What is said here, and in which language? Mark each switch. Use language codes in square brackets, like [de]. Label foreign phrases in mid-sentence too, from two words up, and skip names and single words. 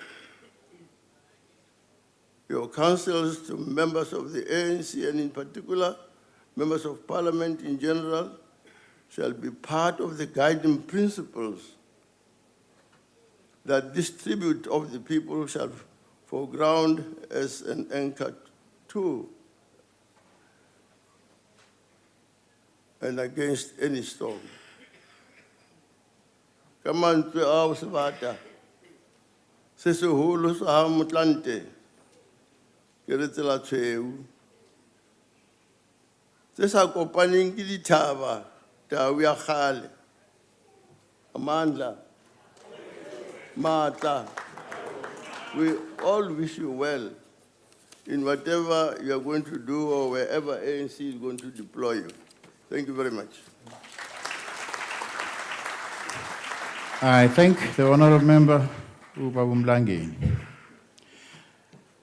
[en] Your counsels to members of the ANC and in particular, members of Parliament in general, shall be part of the guiding principles that this tribute of the people shall foreground as an anchor to and against any storm. Come on to our Savata. [st] Sesehulu sa Motlanthe. Keretsela tshweu. Se sa kopaneng ke dithaba, tau ya kgale. Amandla. Matla. [en] We all wish you well in whatever you are going to do or wherever ANC is going to deploy you. Thank you very much. I thank the honorable member, Uba Bumlangi.